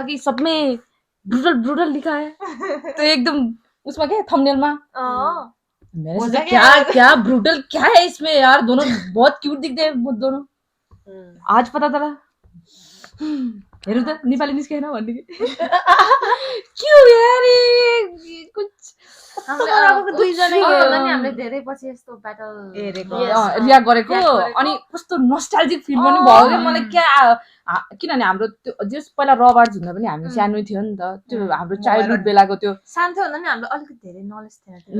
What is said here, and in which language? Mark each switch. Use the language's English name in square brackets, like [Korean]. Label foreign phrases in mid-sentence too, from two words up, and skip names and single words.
[Hindi] कि सब में ब्रूटल लिखा है तो एकदम उसमें क्या थंबनेल में मैंने सोचा क्या ब्रूटल क्या है इसमें यार दोनों बहुत क्यूट दिखते हैं वो दोनों आज पता चला [Nepali] हेर्नु त नेपाली निस्केन भन्ने [Hindi] क्यों यार ये कुछ [Nepali] हामीले धेरै पछि यस्तो ब्याटल रियाक्ट गरेको अनि कस्तो [English] nostalgic feel [Nepali] पनि भयो क्या मलाई क्या किनभने हाम्रो त्यो जस पहिला रबार्ड हुँदा पनि हामी सानो थियो नि त त्यो हाम्रो चाइल्डहुड बेलाको त्यो सानो भन्दा नि हाम्रो अलिकति धेरै नलेज थिएन